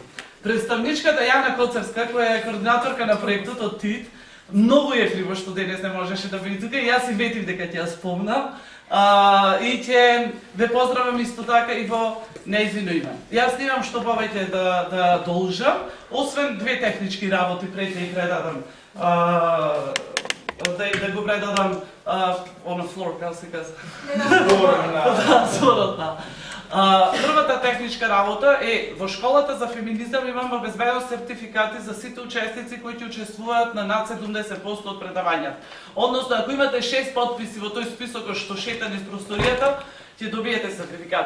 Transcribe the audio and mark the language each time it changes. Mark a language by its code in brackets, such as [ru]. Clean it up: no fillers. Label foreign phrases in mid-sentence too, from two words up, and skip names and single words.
[mk] Представничката Јана Коцевска, која е координаторка на проектот од ТИД, многу е криво што денес не можеше да биде тука и јас и ветив дека ќе ја спомнам. И ќе ве поздравам исто така и во нејзино име. Јас немам што повеќе да должам, освен 2 технички работи пред да ги предадам. Да го предадам [en] on the floor, [mk] како се казва. Зорот. Првата техничка работа е во школата за феминизам имаме обезбедено сертификати за сите учесници кои ќе учествуваат на над 70% од предавањата. Односно, ако имате 6 подписи во тој список што шета низ просторијата, ќе добиете сертификат.